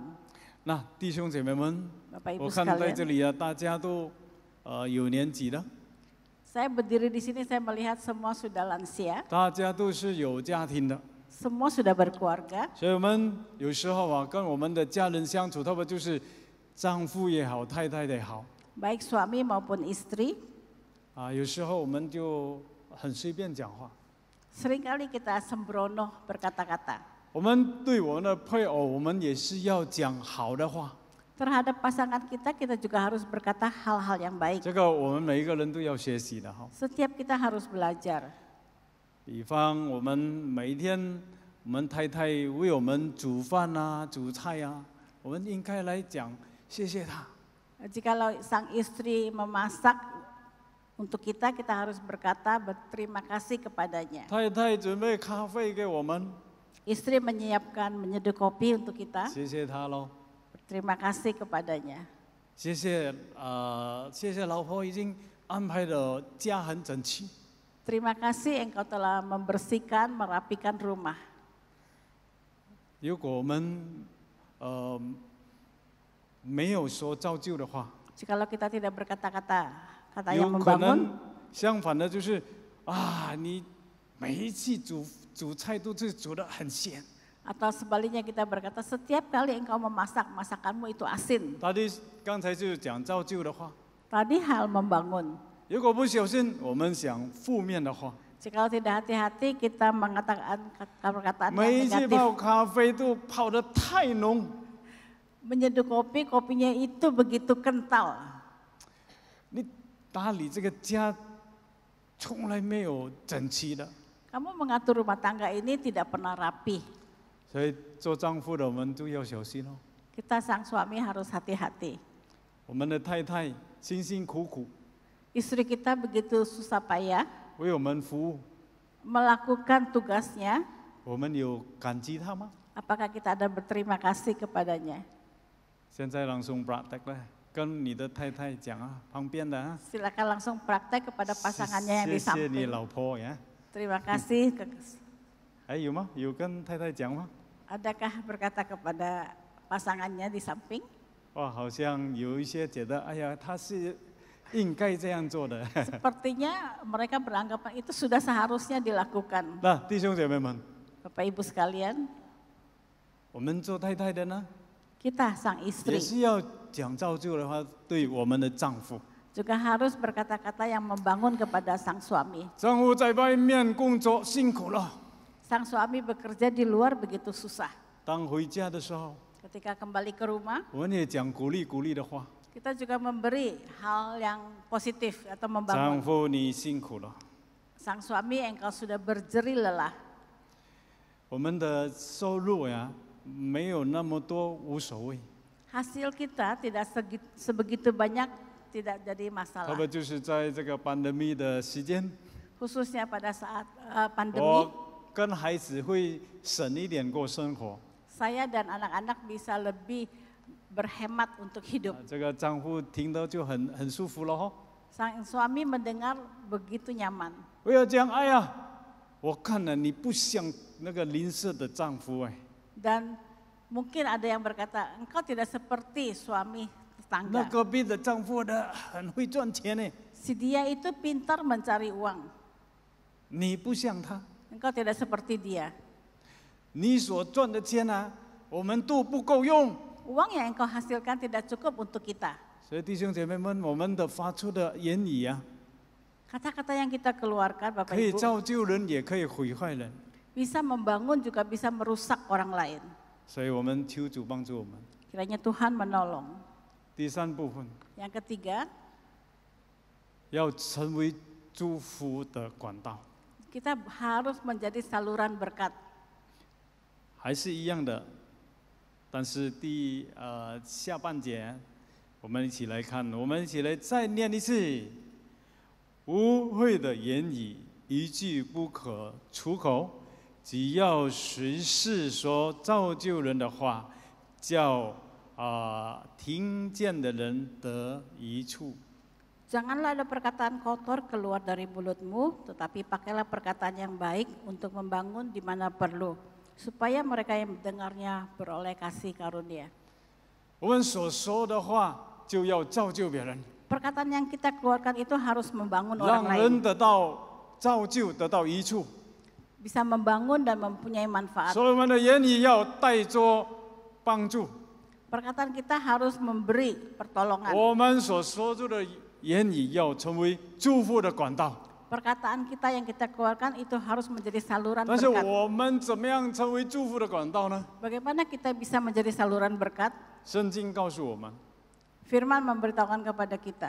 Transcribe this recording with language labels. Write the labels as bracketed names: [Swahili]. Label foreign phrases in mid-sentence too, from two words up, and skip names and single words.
[Chinese] 那弟兄姐妹们， [Indonesian] Bapak Ibu [Chinese] 我看在这 [Indonesian] sekalian, [Chinese] 里啊，大家都有年纪的， [Indonesian] saya berdiri di sini, saya melihat semua sudah lansia, [Chinese] 大家都是有家庭的。 [Indonesian] semua sudah berkeluarga. [Chinese] 所以我们有时候啊，跟我们的家人相处，特别就是丈夫也好，太太也好， [Indonesian] Baik suami maupun istri, [Chinese] 有时候我们就很随便讲话。 [Indonesian] seringkali kita sembrono berkata-kata. [Chinese] 我们对我们的配偶，我们也是要讲好的话。 [Indonesian] Terhadap pasangan kita, kita juga harus berkata hal-hal yang baik. [Chinese] 这个我们每一个人都要学习的哈。 [Indonesian] Setiap kita harus belajar. [Chinese] 比方我们每一天，我们太太为我们煮饭啊、煮菜啊，我们应该来讲谢谢她。 [Indonesian] Jikalau sang istri memasak untuk kita, kita harus berkata berterima kasih kepadanya. [Chinese] 太太准备咖啡给我们， [Indonesian] Istri menyiapkan menyeduh kopi untuk kita, [Chinese] 谢谢她喽。 [Indonesian] berterima kasih kepadanya. [Chinese] 谢谢老婆已经安排的家很整齐。 [Indonesian] Terima kasih engkau telah membersihkan, merapikan rumah. [Chinese] 如果我们没有说造就的话， [Indonesian] Jikalau kita tidak berkata-kata kata [Chinese] 有 [Indonesian] yang [Chinese] 可 [Indonesian] membangun, [Chinese] 能相反的就是你每一次煮菜都是煮得很咸。 [Indonesian] Atau sebaliknya kita berkata, setiap kali engkau memasak, masakanmu itu asin. [Chinese] 刚才就讲造就的话， [Indonesian] Tadi hal membangun. [Chinese] 如果不小心，我们想负面的话， [Indonesian] Jika tidak hati-hati kita mengatakan perkataan [Chinese] 每一 [Indonesian] yang [Chinese] 次泡 [Indonesian] negatif. [Chinese] 咖啡都泡得太浓， [Indonesian] Menyeduh kopi, kopinya itu begitu kental. [Chinese] 你打理这个家从来没有整齐的。 [Indonesian] Kamu mengatur rumah tangga ini tidak pernah rapi. [Chinese] 所以做丈夫的我们都要小心哦。 [Indonesian] Kita sang suami harus hati-hati. [Chinese] 我们的太太辛辛苦苦 [Indonesian] Istri kita begitu susah payah [Chinese] 为我们服务， [Indonesian] melakukan tugasnya. [Chinese] 我们有感激她吗？ [Indonesian] Apakah kita ada berterima kasih kepadanya? [Chinese] 现在 [Indonesian] langsung praktek lah， [Chinese] 跟你的太太讲啊，旁边的啊， [Indonesian] Silakan langsung praktek kepada pasangannya yang di [Chinese] 谢谢你 [Indonesian] samping. [Chinese] 老婆呀。 [Indonesian] Terima kasih. [Chinese] 还有吗？有跟太太讲吗？ [Indonesian] Adakah berkata kepada pasangannya di samping? [Chinese] 哇，好像有一些觉得，哎呀，他是应该这样做的。 [Indonesian] Sepertinya mereka beranggapan itu sudah seharusnya dilakukan. [Chinese] 那弟兄姐妹们， [Indonesian] Bapak Ibu sekalian, [Chinese] 我们做太太的呢， [Indonesian] kita sang [Chinese] 也 [Indonesian] istri [Chinese] 是要讲造就的话，对我们的丈夫。 [Indonesian] juga harus berkata-kata yang membangun kepada sang suami. [Chinese] 丈夫在外面工作辛苦了， [Indonesian] Sang suami bekerja di luar begitu susah. [Chinese] 当回家的时候， [Indonesian] Ketika kembali ke rumah, [Chinese] 我们也讲鼓励的话。 [Indonesian] kita juga memberi hal yang positif atau [Chinese] 丈 [Indonesian] membangun. [Chinese] 夫，你辛苦了。 [Indonesian] Sang suami, engkau sudah berjerih lelah. [Chinese] 我们的收入呀，没有那么多，无所谓。 [Indonesian] Hasil kita tidak sebegitu banyak, tidak jadi [Chinese] 特 [Indonesian] masalah. [Chinese] 别就是在这个pandemi的时间， [Indonesian] Khususnya pada saat pandemi, [Chinese] 我跟孩子会省一点过生活。 [Indonesian] saya dan anak-anak bisa lebih berhemat untuk hidup. [Chinese] 这个丈夫听到就很舒服了哦。 [Indonesian] Sang suami mendengar begitu nyaman. [Chinese] 不要讲，哎呀，我看了你不像那个邻舍的丈夫哎。 [Indonesian] Dan mungkin ada yang berkata, engkau tidak seperti suami [Chinese] 那 [Indonesian] tetangga. [Chinese] 隔壁的丈夫的很会赚钱呢， [Indonesian] Si dia itu pintar mencari uang. [Chinese] 你不像他， [Indonesian] Engkau tidak seperti dia. [Chinese] 你所赚的钱啊，我们都不够用。 [Indonesian] Uang yang engkau hasilkan tidak cukup untuk kita. [Chinese] 所以弟兄姐妹们，我们的发出的言语啊， [Indonesian] Kata-kata yang kita keluarkan, Bapak [Chinese] 可以 [Indonesian] Ibu, [Chinese] 造就人，也可以毁坏人。 [Indonesian] bisa membangun juga bisa merusak orang lain. [Chinese] 所以我们求主帮助我们。 [Indonesian] Kiranya Tuhan menolong. [Chinese] 第三部分， [Indonesian] Yang ketiga, [Chinese] 要成为祝福的管道， [Indonesian] kita harus menjadi saluran berkat. [Chinese] 还是一样的。但是下半节，我们一起来看，我们一起来再念一次：污秽的言语一句不可出口，只要随时说造就人的话，叫听见的人得益处。 [Indonesian] Janganlah ada perkataan kotor keluar dari mulutmu, tetapi pakailah perkataan yang baik untuk membangun di mana perlu, supaya mereka yang mendengarnya beroleh kasih karunia. [Chinese] 我们所说的话就要造就别人， [Indonesian] Perkataan yang kita keluarkan itu harus membangun orang [Chinese] 让 [Indonesian] lain, [Chinese] 人得到造就，得到益处。 [Indonesian] bisa membangun dan mempunyai manfaat. [Chinese] 所以我们的言语要带着帮助。 [Indonesian] Perkataan kita harus memberi pertolongan. [Chinese] 我们所说出的言语要成为祝福的管道。 [Indonesian] Perkataan kita yang kita keluarkan itu harus menjadi saluran [Chinese] 但是 [Indonesian] berkat. [Chinese] 我们怎么样成为祝福的管道呢？ [Indonesian] Bagaimana kita bisa menjadi saluran berkat? [Chinese] 圣经告诉我们： [Indonesian] Firman memberitahukan kepada kita,